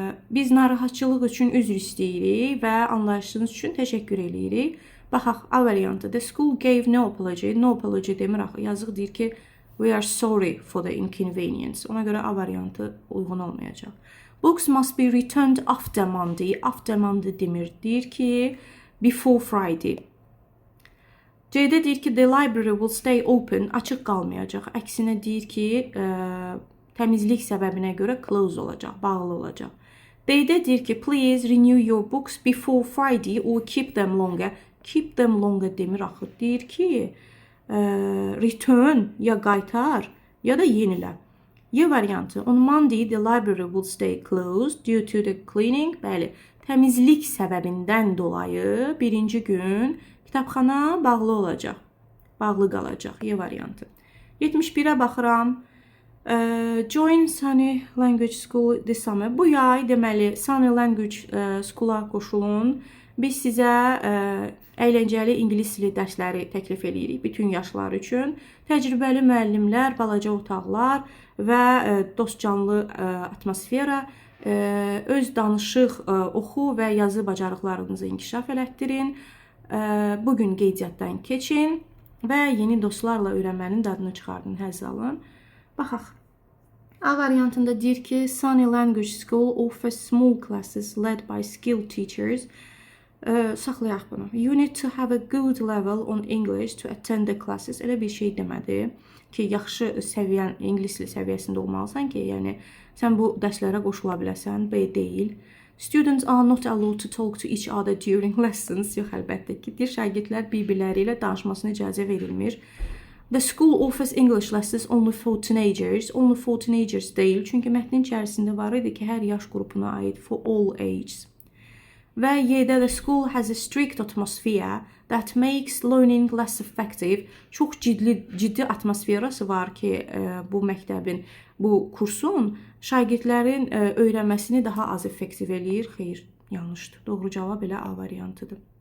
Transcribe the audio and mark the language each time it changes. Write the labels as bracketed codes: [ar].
[az] Biz narahatçılıq üçün üzr istəyirik və anlayışınız üçün təşəkkür edirik. Baxaq, A variantı. [en] The school gave no apology. No apology [az] demir axı. Yazıq deyir ki, [en] we are sorry for the inconvenience. [az] Ona görə A variantı uyğun olmayacaq. [en] Books must be returned after Monday. After Monday [az] demir. Deyir ki, [en] before Friday. [az] C-də deyir ki, [en] the library will stay open. [az] Açıq qalmayacaq. Əksinə deyir ki, təmizlik səbəbinə görə close olacaq, bağlı olacaq. D-də deyir ki, [en] please renew your books before Friday or keep them longer. Keep them longer [az] demir axı. Deyir ki, return ya qaytar ya da yenilə. Y variantı. [en] On Monday the library will stay closed due to the cleaning. [az] Bəli, təmizlik səbəbindən dolayı birinci gün kitabxana bağlı olacaq. Bağlı qalacaq. Y variantı. 71-ə baxıram. [en] Join Sunny Language School this summer. [az] Bu yay deməli Sunny Language School-a qoşulun. Biz sizə əyləncəli ingilis dili dərsləri təklif edirik bütün yaşlar üçün. Təcrübəli müəllimlər, balaca otaqlar və dostcanlı atmosfera, öz danışıq, oxu və yazı bacarıqlarınızı inkişaf elətdirin. Bugün qeydiyyatdan keçin və yeni dostlarla öyrənmənin dadını çıxardın, həzz alın. Baxaq. A variantında deyir ki, [en] Sunny Language School offers small classes led by skilled teachers. [az] Saxlayaq bunu. [en] You need to have a good level on English to attend the classes. [az] Elə bir şey demədi ki, yaxşı səviyyən, ingilis dili səviyyəsində olmalısan ki, yəni sən bu dərslərə qoşula biləsən, B deyil. [en] Students are not allowed to talk to each other during lessons. [az] Yox, əlbəttə ki, deyir, şagirdlər bir-birləri ilə danışmasına icazə verilmir. [en] The school offers English lessons only for teenagers. Only for teenagers [az] deyil, çünki mətnin içərisində var idi ki, hər yaş qrupuna aid [en] for all ages. [az] Və Y-də [en] the school has a strict atmosphere that makes learning less effective. [az] Çox ciddi atmosferası var ki, bu məktəbin, bu kursun şagirdlərin öyrənməsini daha az effektiv eləyir. Xeyr, yanlışdır. Doğru cavab elə A variantıdır.